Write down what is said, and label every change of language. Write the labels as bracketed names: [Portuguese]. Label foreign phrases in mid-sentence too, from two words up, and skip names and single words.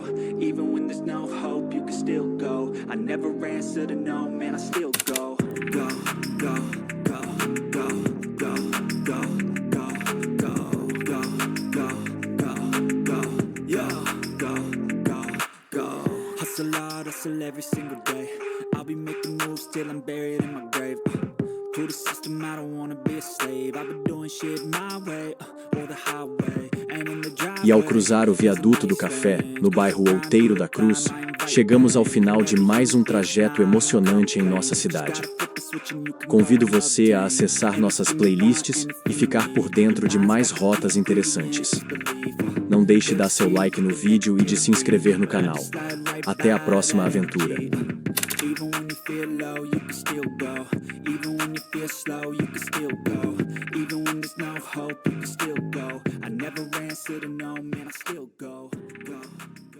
[English] Even when there's no hope, you can still go. I never answer to no, man, I still go. Go, go, go, go, go, go, go, go, go, go, go, go, yeah, go, go, go. Hustle hard, hustle every single day. I'll be making moves till I'm buried in my grave. To the system, I don't wanna be a slave. I've been doing shit my way, or the highway. And in the driveway. [Portuguese] E ao cruzar o viaduto do Café, no bairro Outeiro da Cruz, chegamos ao final de mais um trajeto emocionante em nossa cidade. Convido você a acessar nossas playlists e ficar por dentro de mais rotas interessantes. Não deixe de dar seu like no vídeo e de se inscrever no canal. Até a próxima aventura. [English] Even when you feel low, you can still go. Even when you feel slow, you can still go. Even when there's no hope, you can still go. I never answer to no, man, I still go.